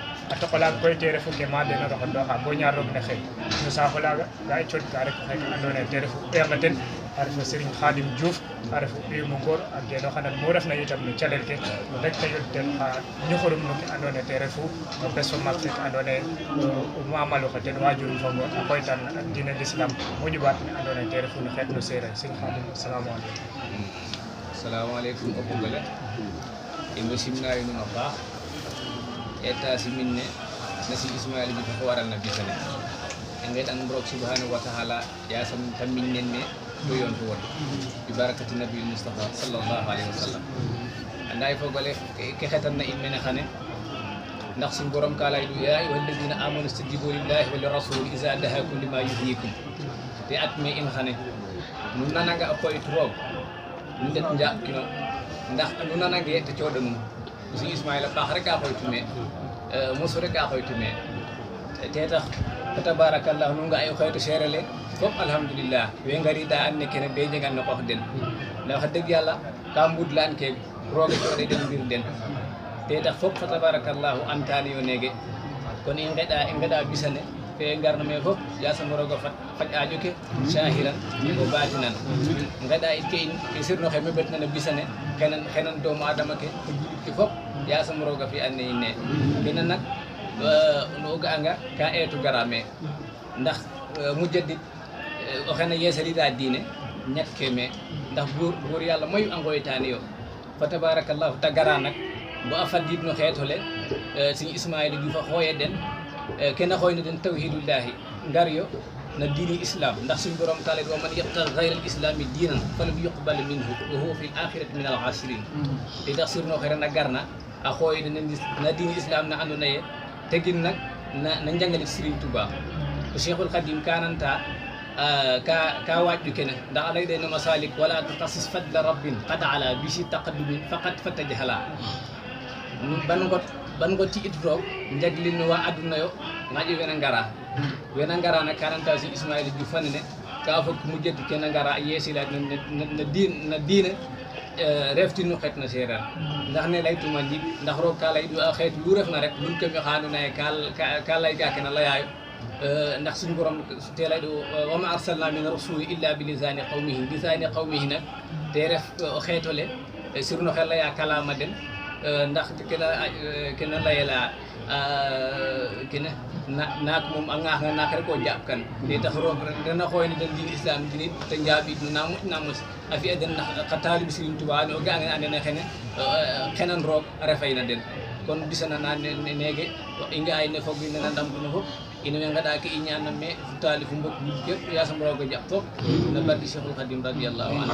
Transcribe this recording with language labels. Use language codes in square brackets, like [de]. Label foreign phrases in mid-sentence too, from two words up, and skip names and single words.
[srr] a toqalaga koy te refu ke ma dena roxondoxa bo ñaar roog ne xey no saaxo laga ga i cooɗka rek oxe andona ye te refu ɓeerna ten a refu Serigne Khadim Diouf a refu ɓiyum o ngoor a genoxanan mu refna itam no calel ke rek te yoɗ ten xa ñuxurum no ke andona ye te refu o bes fa maak feke andona ye o mamaloxe ten wajurum fa ngoor a xoytan diine l'islam moƴu ɓaat ne andona ye te refu no xeet no seereer Serigne Khadim [ar] السلام عليكم. السلام عليكم [srr] o fogole imo simnayi numa baax etta siminne nasi Ismaila bi ko waral na bisane en ngeɗan roog [ar] سبحانه وتعالى [srr] yasam tamminen ne ɗo yonto won bi barakati nabiul Mustafa [ar] صلى الله عليه وسلم [srr] anday fogole ke xetanna in mene xane ndax suñ borom ka lay du [ar] يا أيها الذين آمنوا استجيبوا لله وللرسول إذا دعاكم لما يحييكم [srr] te at me in xane nu nananga a koyit roog nu ndet njaɓ kino ndax nu nanange te cooɗa num Sëñ Ismaila baax rek a xoytume mosu rek a xoytume te tax fa tabarakallah nu nga ay xoytu seerele fop alhamdulillah we ngariɗa anne kene be jegan no qox den nda wax dëgg yàlla ka mbudlaan ke rooga cooɗe den mbir den te tax fop fa tabarakallahu antani yo nege kono i ngeɗa bisane fe ngarno me fof yasam roga faj aajo ke sahiran o batinan ngeɗa it ke in ke sirno xe meɓetnana bisane xenan doomu adama ke fof yasam roga fi anne in ne kene nak no ga'anga ka eetu gara me ndax mujaddid o xene yeesalida diine ñakke me ndax buur yàlla mayu a ngoytani yo fa tabarakallahu ta gara nak bo a fadid no xeetole Sëñ Ismaila Diouf a xooye den kena xoyna den tawhidullahi ngar yo na diini islam ndax suñ borom taala [ar] ومن يبتغ غير الإسلام دينا فلن يقبل منه وهو في الآخرة من الخاسرين [srr] te tax surno xere na garna a xooyde na diini islam na andona ye tegin nak na njangalit Serigne Touba ko Cheikhul Khadim kananta ka waƴƴu kene ndax a leyɗe no [ar] مسالك ولا تقايس فضل ربن قد علا بسي تقدمن فقط فتجهلا [srr] ban got ci roog jaglin wa aduna yo ngaƴi wena ngara nak kananta Sëñ Ismaila Diouf fanene ka fok mujjati kena ngara yeesila na diine reftinu xeet na seereer ndax ne laytuma ndig ndax roog ka lay xeet lu refna rek lul keme xa andoona ye ka lay ga kena layaayo ndax suñu borom te lay do [ar] وما أرسلنا من رسول إلا بلسان قومه [srr] nak te ref o xeetole sirno xe laya kalama den ndax kena layela kene naak moom a ŋaax nga naak rek o jaɓ kan te tax roog dana xooyna den diin islam dinit te njaaɓid no na mos a fi'a den xa talib Serigne Touba ne o ga'ange andona xene xenan roog a refayna den kon bisanana nege i nga'ay ne fog nena ndamtino fop ino we ngaɗa ke i ñanan me talif mbok yëpp yasam roog a jaɓ fop no barke Cheikhul Khadim [ar] رضي الله عنه.